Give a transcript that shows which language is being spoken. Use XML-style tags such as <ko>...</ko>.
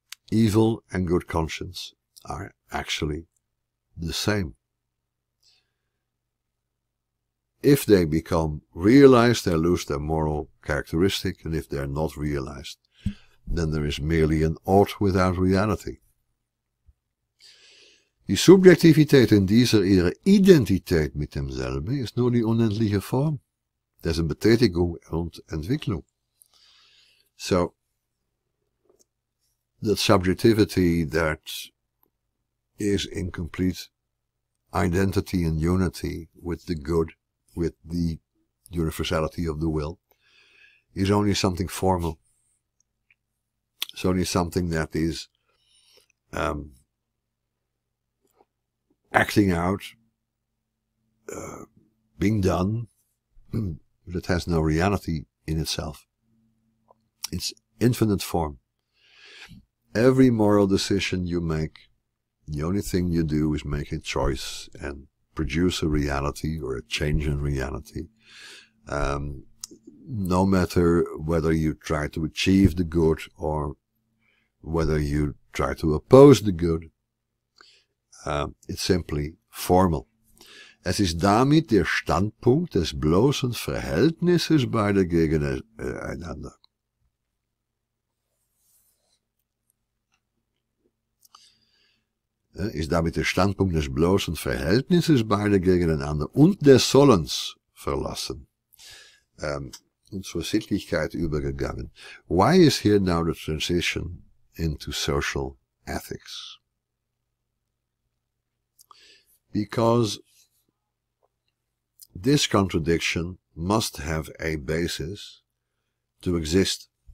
<en>Evil and good conscience are actually the same. If they become realized, they lose their moral characteristic, and if they are not realized, then there is merely an ought without reality.</en> <de>Die Subjektivität in dieser ihrer Identität mit demselben ist nur die unendliche Form, dessen Betätigung und Entwicklung.</de> <en>So, the subjectivity that is in complete identity and unity with the good, with the universality of the will, is only something formal. It's only something that is acting out, being done, but it has no reality in itself. It's infinite form. Every moral decision you make, the only thing you do is make a choice and produce a reality or a change in reality. No matter whether you try to achieve the good or whether you try to oppose the good, it's simply formal.</en> <de>Es ist damit der Standpunkt des bloßen Verhältnisses beider gegeneinander. Ist damit der Standpunkt des bloßen Verhältnisses beider gegeneinander und des Sollens verlassen und zur Sittlichkeit übergegangen.</de> <en>Why is here now the transition into social ethics? Because this contradiction must have a basis to exist.</en>